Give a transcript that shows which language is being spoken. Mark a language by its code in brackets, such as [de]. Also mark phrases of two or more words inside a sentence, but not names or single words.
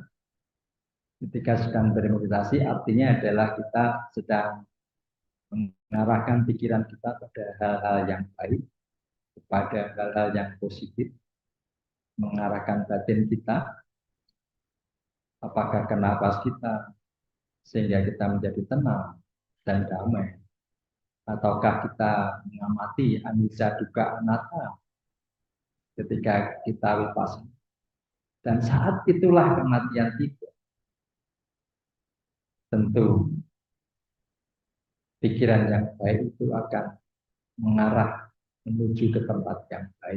[id] Ketika sedang bermeditasi artinya adalah kita sedang mengarahkan pikiran kita pada hal-hal yang baik, kepada hal-hal yang positif, mengarahkan batin kita, apakah ke nafas kita, sehingga kita menjadi tenang dan damai, ataukah kita mengamati [pi] anicca dukkha anatta [id] ketika kita vipassana. Dan saat itulah kematian tiba. Tentu pikiran yang baik itu akan mengarah menuju ke tempat yang baik.